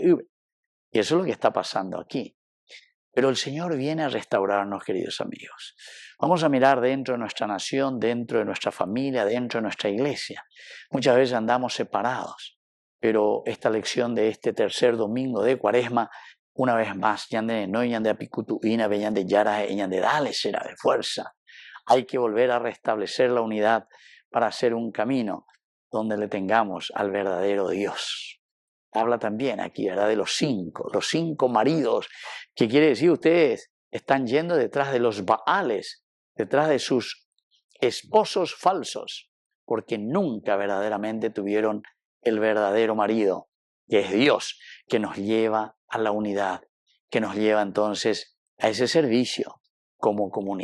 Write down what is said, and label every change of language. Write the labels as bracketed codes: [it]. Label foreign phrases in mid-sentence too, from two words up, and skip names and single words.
[es] Y eso es lo que está pasando aquí. Pero el Señor viene a restaurarnos, queridos amigos. Vamos a mirar dentro de nuestra nación, dentro de nuestra familia, dentro de nuestra iglesia. Muchas veces andamos separados, pero esta lección de este tercer domingo de Cuaresma, una vez más, no [gn] yande apicutu ina, yande yara, yande dale [es] será de fuerza. Hay que volver a restablecer la unidad para hacer un camino donde le tengamos al verdadero Dios. Habla también aquí, ¿verdad?, de los cinco maridos, que quiere decir ustedes están yendo detrás de los Baales, detrás de sus esposos falsos, porque nunca verdaderamente tuvieron el verdadero marido, que es Dios, que nos lleva a la unidad, que nos lleva entonces a ese servicio como comunidad.